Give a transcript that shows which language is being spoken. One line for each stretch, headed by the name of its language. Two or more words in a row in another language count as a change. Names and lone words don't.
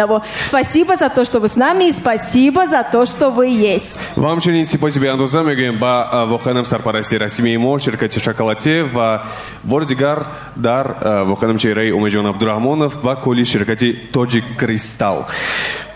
Russian: Спасибо за то, что вы с нами, и спасибо за то, что вы есть.
Tajik: Вам чунин сипоси беандоза мегӯем ба воқеан сарпарасти расмии мо ширкати Шоколате ва бори дигар дар воқеан чеҳраи Умедҷон Абдураҳмонов ва кулли ширкати Тоҷик Кристалл.